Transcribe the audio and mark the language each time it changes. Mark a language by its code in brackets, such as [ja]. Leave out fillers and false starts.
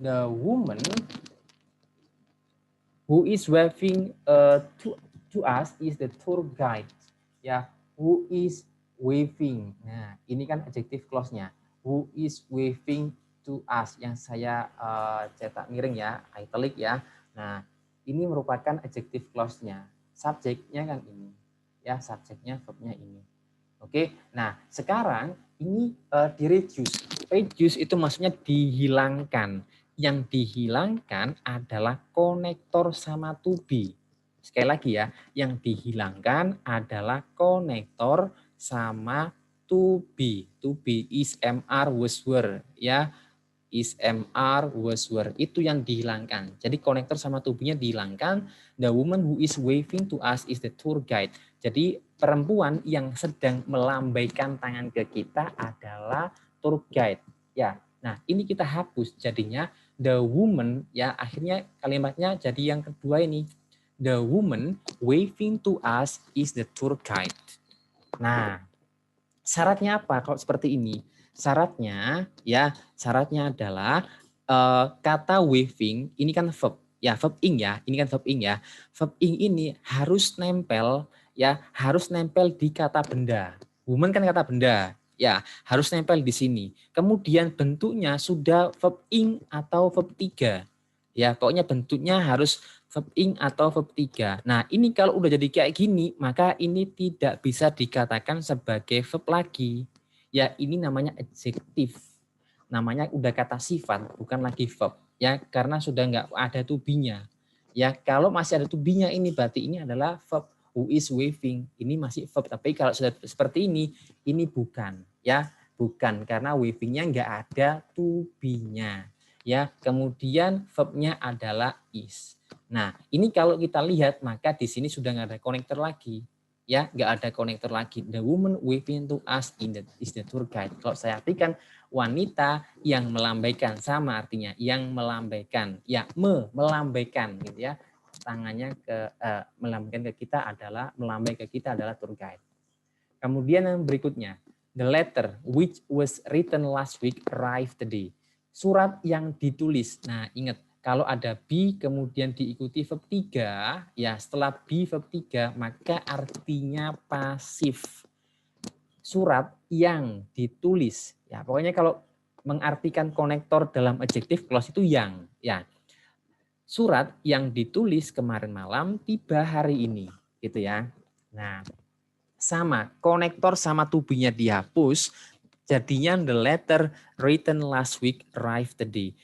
[en] The woman who is waving to us is the tour guide. Ya, who is waving. [id] Nah, ini kan adjective clause-nya. [en] Who is waving to us [id] yang saya cetak miring ya, italic ya. Nah, ini merupakan adjective clause-nya. Subjeknya kan ini. Ya, subjeknya verbnya ini. Oke. Nah, sekarang ini di reduce. Reduce itu maksudnya dihilangkan. Yang dihilangkan adalah konektor sama to be. Sekali lagi ya, yang dihilangkan adalah konektor sama to be. [en] To be is MR was were [id] ya. [en] is, MR, was, were. [id] Itu yang dihilangkan. Jadi konektor sama to be-nya dihilangkan. [en] The woman who is waving to us is the tour guide. [id] Jadi perempuan yang sedang melambaikan tangan ke kita adalah tour guide. Ya, nah ini kita hapus. Jadinya [en] the woman, [id] ya akhirnya kalimatnya jadi yang kedua ini. [en] The woman waving to us is the tour guide. [id] Nah, syaratnya apa kalau seperti ini? Syaratnya adalah kata waving ini kan verb ya, verb ing ya. Ini kan verb ing ya. Verb ing ini harus nempel di kata benda. Woman kan kata benda. Ya, harus nempel di sini. Kemudian bentuknya sudah verb ing atau verb 3. Ya, pokoknya bentuknya harus verb ing atau verb 3. Nah, ini kalau udah jadi kayak gini, maka ini tidak bisa dikatakan sebagai verb lagi. Ya, ini namanya adjektif. Namanya udah kata sifat, bukan lagi verb. Ya, karena sudah nggak ada to be-nya. Ya, kalau masih ada to be-nya ini berarti ini adalah verb [en] who is waving. [id] Ini masih verb, tapi kalau sudah seperti ini bukan. Ya, bukan karena waving-nya nggak ada to be-nya. Ya, kemudian verb-nya adalah is. Nah, ini kalau kita lihat maka di sini sudah nggak ada konektor lagi. Ya, nggak ada konektor lagi. The woman waving to us is the tour guide. Kalau saya artikan wanita yang melambaikan, sama artinya yang melambaikan, ya melambaikan gitu ya. Tangannya ke melambaikan ke kita adalah tour guide. Kemudian yang berikutnya, [en] the letter which was written last week arrived today. [id] Surat yang ditulis. Nah, ingat kalau ada be kemudian diikuti verb 3, ya setelah be verb 3 maka artinya pasif. Surat yang ditulis. Ya, pokoknya kalau mengartikan konektor dalam adjective clause itu yang, ya. Surat yang ditulis kemarin malam tiba hari ini, gitu ya. Nah, sama konektor sama to be-nya dihapus, jadinya [en] the letter written last week arrived today.